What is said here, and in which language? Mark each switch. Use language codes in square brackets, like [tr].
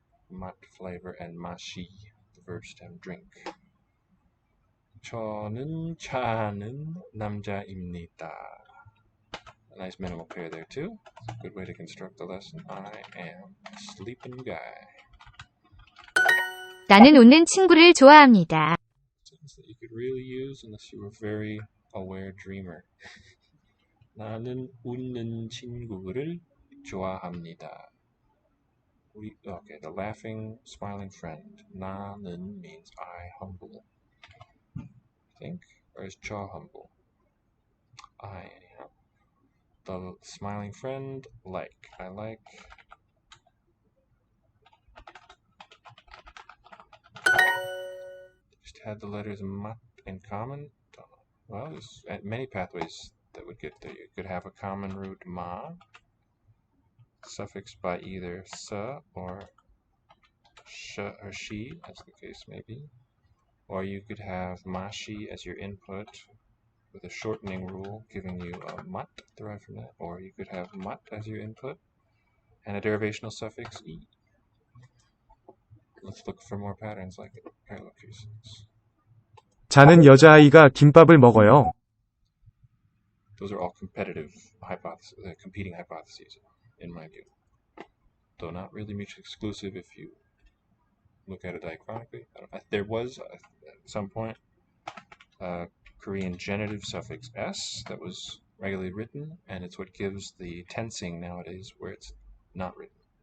[en] Mat, flavor, and mashi, the verb stem, drink. [ko] 저는 자는 남자입니다. [en] A nice minimal pair there too. It's a good way to construct the lesson. I am a sleeping guy. [ko] 나는 웃는 친구를 좋아합니다. [en] Sentence that you could really use unless you were a very aware dreamer. [ko] 나는 웃는 친구를 좋아합니다. [en] Okay, the laughing, smiling friend. 나는 means I, humble. I think, or is 저 humble? I, anyhow. The smiling friend, like. I like. Just had the letters mat in common. Well, there's many pathways that would get there. You could have a common root ma, suffixed by either sa or sh or she, as the case may be. Or you could have mashi as your input with a shortening rule giving you a mat derived from that. Or you could have mat as your input and a derivational suffix e. Let's look for more patterns like it. Parallel cases. [ko] 자는 여자아이가 김밥을 먹어요. [en] Those are all competitive hypotheses, competing hypotheses, in my view. Though not really mutually exclusive if you look at it diachronically. There was, at some point, a Korean genitive suffix s that was regularly written, and it's what gives the tensing nowadays where it's not written.